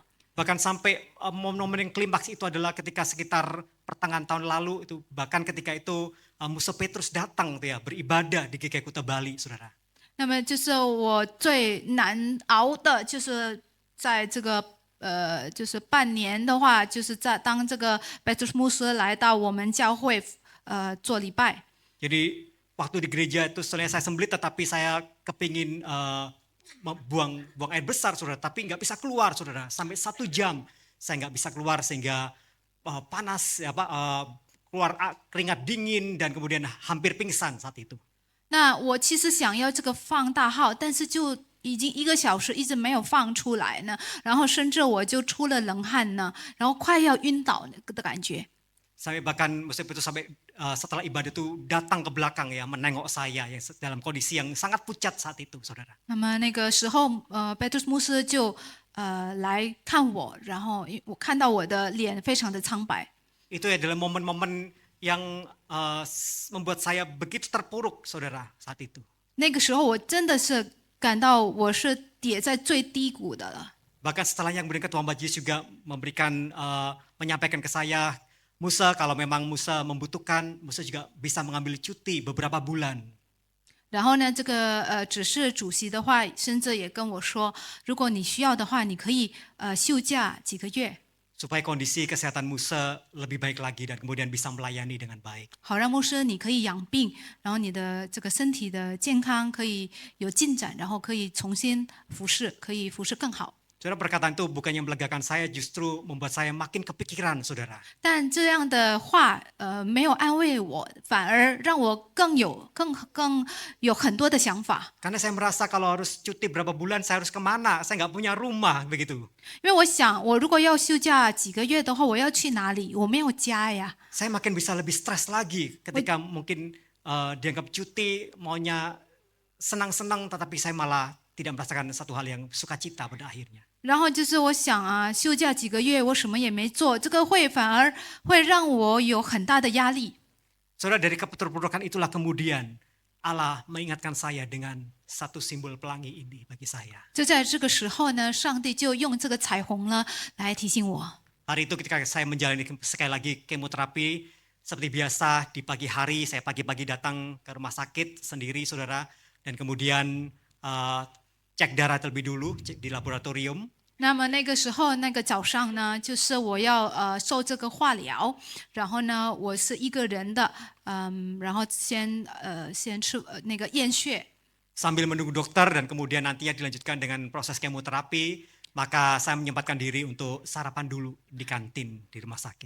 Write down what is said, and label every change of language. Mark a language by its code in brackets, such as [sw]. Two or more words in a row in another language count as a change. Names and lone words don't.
[id] Bahkan sampai momen-momen yang klimaks itu adalah ketika sekitar pertengahan tahun lalu itu, bahkan ketika itu musuh Petrus datang tuh ya, beribadah di GKI Kuta Bali, saudara. [zh] 那么就是我最难熬的，就是在这个就是半年的话，就是在当这个 Petrus 牧师来到我们教会做礼拜。 [id] Jadi waktu di gereja itu setelahnya saya sembelit, tetapi saya kepingin buang air besar, saudara, tapi nggak bisa keluar, saudara. Sampai 1 jam saya nggak bisa keluar sehingga panas, keluar keringat dingin dan kemudian hampir pingsan saat itu. [zh] 那我其实想要这个放大号，但是就已经1个小时一直没有放出来呢，然后甚至我就出了冷汗呢，然后快要晕倒的感觉。 [id] Sampai bahkan musuh Petrus sampai setelah ibadah itu datang ke belakang ya, menengok saya yang dalam kondisi yang sangat pucat saat itu, saudara. [zh] 那么那个时候Petrus 牧师就来看我，然后我看到我的脸非常的苍白。 [id] Itu adalah momen-momen yang membuat saya begitu terpuruk, saudara, saat itu. [zh] 那个时候我真的是感到我是跌在最低谷的了。 [id] Bahkan setelahnya kemudian Ketua Majelis juga menyampaikan ke saya, Musa, kalau memang Musa membutuhkan, Musa juga bisa mengambil cuti beberapa bulan. [zh] 然后呢，这个指示主席的话，甚至也跟我说，如果你需要的话，你可以休假几个月， [id] Supaya kondisi kesehatan Musa lebih baik lagi dan kemudian bisa melayani dengan baik. [zh] 好让牧师你可以养病，然后你的这个身体的健康可以有进展，然后可以重新服侍，可以服侍更好。 [id] Saudara, perkataan itu bukannya melegakan saya, justru membuat saya makin kepikiran, saudara. [zh] 但这样的话，没有安慰我，反而让我更有很多的想法。 [id] Karena saya merasa kalau harus cuti berapa bulan, saya harus kemana? Saya nggak punya rumah, begitu. [zh] 因为我想，我如果要休假几个月的话，我要去哪里？我没有家呀。 [id] Saya makin bisa lebih stres lagi ketika mungkin dianggap cuti, maunya senang-senang, tetapi saya malah tidak merasakan satu hal yang sukacita pada akhirnya. [zh] 然后就是我想啊，休假几个月，我什么也没做，这个反而会让我有很大的压力。 [id] Saudara, dari keterpurukan itulah kemudian Allah mengingatkan saya dengan satu simbol pelangi ini bagi saya. [zh] 就在这个时候呢，上帝就用这个彩虹呢来提醒我。 [id] Hari itu ketika saya menjalani sekali lagi kemoterapi, seperti biasa di pagi hari saya pagi-pagi datang ke rumah sakit sendiri, saudara, dan kemudian cek darah terlebih dulu di laboratorium. [zh] 那么那个时候，那个早上呢，就是我要受这个化疗，然后呢，我是一个人的，然后先吃那个验血。 [id] Sambil menunggu dokter dan kemudian nantinya dilanjutkan dengan proses kemoterapi, maka saya menyempatkan diri untuk sarapan dulu di kantin di rumah sakit.